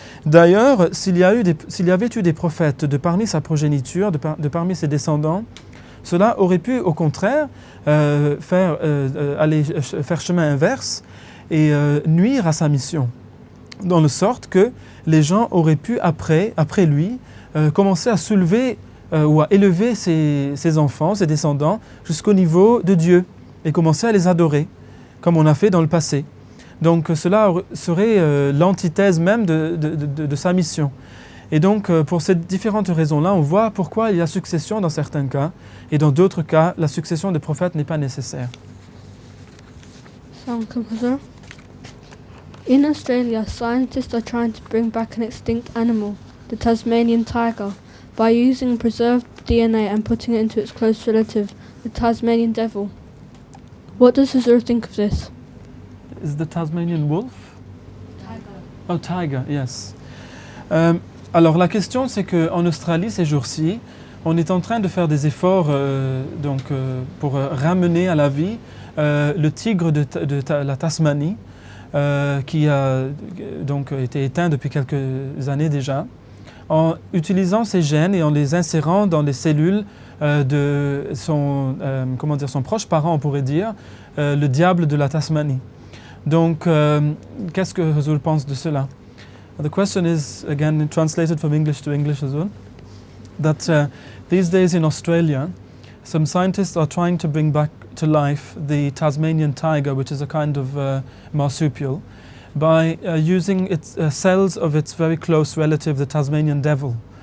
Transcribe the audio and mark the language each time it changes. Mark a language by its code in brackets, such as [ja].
[fr] D'ailleurs, s'il y avait eu des prophètes de parmi sa progéniture, de parmi ses descendants, cela aurait pu au contraire faire chemin inverse et nuire à sa mission, dans le sorte que les gens auraient pu après lui commencer à soulever ou à élever ses enfants, ses descendants jusqu'au niveau de Dieu et commencer à les adorer comme on a fait dans le passé. Donc cela serait l'antithèse même de sa mission. Et donc, pour ces différentes raisons-là, on voit pourquoi il y a succession dans certains cas, et dans d'autres cas, la succession des prophètes n'est pas nécessaire. [en] In Australia, scientists are trying to bring back an extinct animal, the Tasmanian tiger, by using preserved DNA and putting it into its close relative, the Tasmanian devil. What does Hazur think of this? Is the Tasmanian wolf? Tiger. Oh, tiger, yes. [fr] Alors la question c'est qu'en Australie ces jours-ci, on est en train de faire des efforts pour ramener à la vie le tigre de la Tasmanie qui a donc été éteint depuis quelques années déjà, en utilisant ces gènes et en les insérant dans les cellules de son proche parent, on pourrait dire, le diable de la Tasmanie. Donc qu'est-ce que Hazur pense de cela? [en] The question is, again translated from English to English as well, that these days in Australia, some scientists are trying to bring back to life the Tasmanian tiger, which is a kind of marsupial, by using cells of its very close relative, the Tasmanian devil.